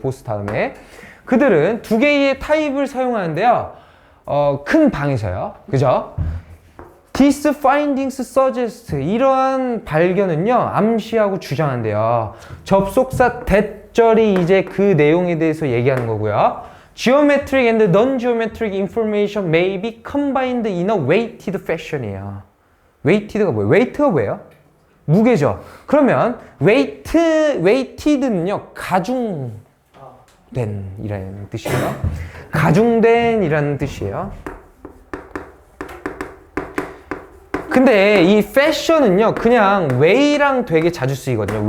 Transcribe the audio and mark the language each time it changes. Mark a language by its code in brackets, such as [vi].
[ko] both 다음에 그들은 두 개의 타입을 사용하는데요. 큰 방에서요. 그죠? [en] These findings suggest, [ko] 이러한 발견은요 암시하고 주장한대요. 접속사 that절이 이제 그 내용에 대해서 얘기하는 거고요. [en] Geometric and non-geometric information may be combined in a weighted fashion이에요. [ko] weighted가 뭐예요? weight가 뭐예요? 무게죠. 그러면 weighted는요 가중된 이라는 뜻이에요. 가중된 이라는 뜻이에요. 근데 이 fashion은요 그냥 way랑 되게 자주 쓰이거든요.